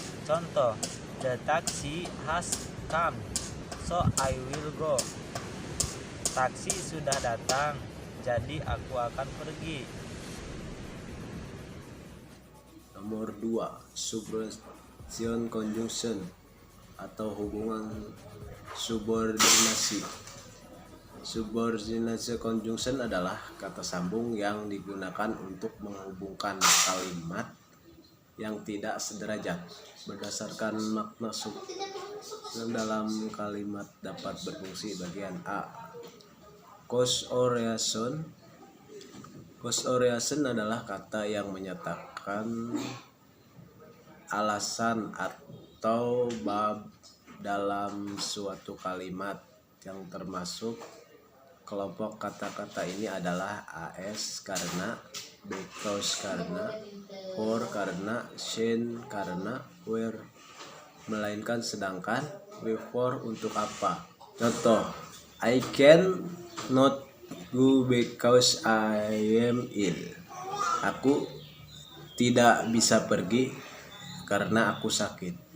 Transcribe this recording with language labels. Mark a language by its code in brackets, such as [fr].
[id] Contoh, [en] the taxi has come, so I will go. [id] Taksi sudah datang, jadi aku akan pergi. Nomor 2, subordination conjunction atau hubungan subordinasi. Subordination conjunction adalah kata sambung yang digunakan untuk menghubungkan kalimat yang tidak sederajat berdasarkan makna sub dalam kalimat dapat berfungsi. Bagian A, cause oriation. Cause oriation adalah kata yang menyatakan alasan atau bab dalam suatu kalimat yang termasuk kelompok kata-kata ini adalah as karena, because karena, for karena, since karena, where melainkan sedangkan, wherefore untuk apa. Contoh, [en] I can not go because I am ill. [id] Aku tidak bisa pergi karena aku sakit.